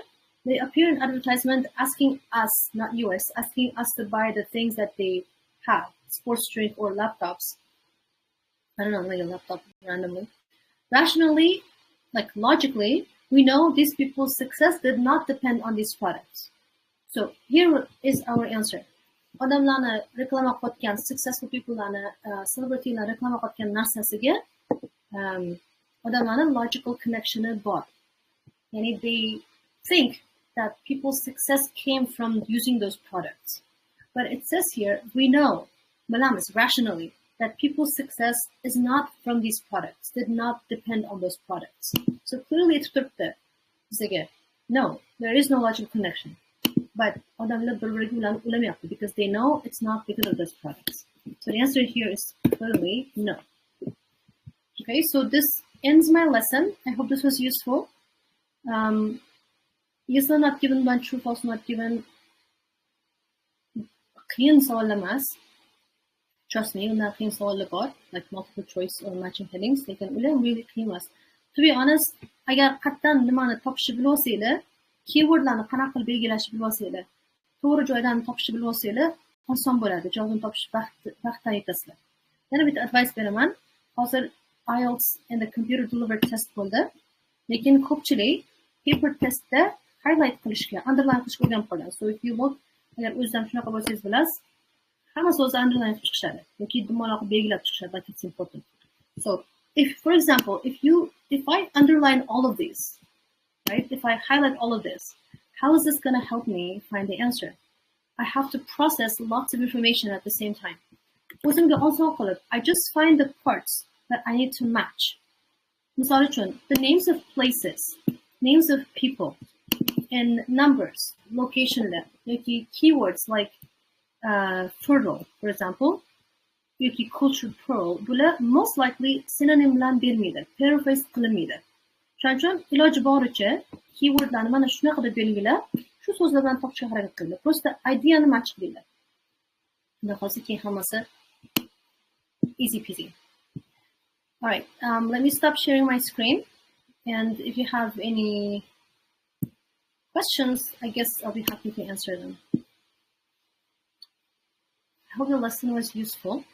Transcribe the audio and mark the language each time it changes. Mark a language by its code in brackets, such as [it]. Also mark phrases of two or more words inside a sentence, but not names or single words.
[en] They appear in advertisement asking us, not yours, asking us to buy the things that they have, sports drink or laptops. I don't know, like a laptop randomly. Rationally, like logically, we know these people's success did not depend on these products. So here is our answer. [uz] Odamlarni reklama qilayotgan, [en] successful people'larni, [uz] celebrity'larni reklama qilayotgan narsasiga odamlarni logical connectioni bor. [en] Yani they think that people's success came from using those products. But it says here, we know, bilamiz, rationally, that people's success is not from these products, did not depend on those products. So clearly it's [uz] turibdi bizga. [en] No, there is no logical connection. But [uz] odamlar bir-biriga ulanib ulamayapti [en] because they know it's not because of those products. So the answer here is clearly no. Okay, so this ends my lesson. I hope this was useful. Yes or not given, but true, false not given. [uz] Qiyin savollar emas. [en] Trust me, [uz] undan qiyin savollar bor, [en] like multiple choice or matching headings. [uz] Lekin ular really qiyin emas. [en] To be honest, [uz] agar qayerdan nimani topishni bilib olsanglar, keywordlarni qanaqa qilib belgilashni bilib olsanglar, to'g'ri joydan topishni bilib olsanglar, oson bo'ladi. Javobni topish vaqtdan yetasizlar. Yana bitta advice beraman. [en] Hozir IELTS and the computer delivered test bo'ldi. [uz] Lekin ko'pchilik [en] paper testda [uz] highlight qilishga, underline qilishga o'rganib qolgan. [en] So if you look, [uz] agar o'zingizdan shunaqa bo'lsangiz bilasiz, hammasi o'zi underline qilib chiqishadi yoki dumaloq belgilab chiqishadi, [en] like it's important. So if, for example, if I underline all of these, right? If I highlight all of this, how is this going to help me find the answer? I have to process lots of information at the same time. [uz] o'zimga oson qilib, [en] I just find the parts that I need to match. [uz] Misol uchun, [en] the names of places, names of people, and numbers, [uz] locationlar, yoki [en] keywords like fertile, for example, [uz] yoki [en] cultured pearl, [uz] bular [en] most likely synonym [uz] bilan bermaydi, paraphrase qilinmaydi. Shuning uchun iloji boricha keywordlarni mana shunaqa deb belgilab, shu so'zlar bilan topishga harakat qilinglar. Prosta ideani match qilinglar. Bundan hozir keyin hammasi [en] easy peasy. All right, let me stop sharing my screen, and if you have any questions, I guess I'll be happy to answer them. I hope the lesson was useful.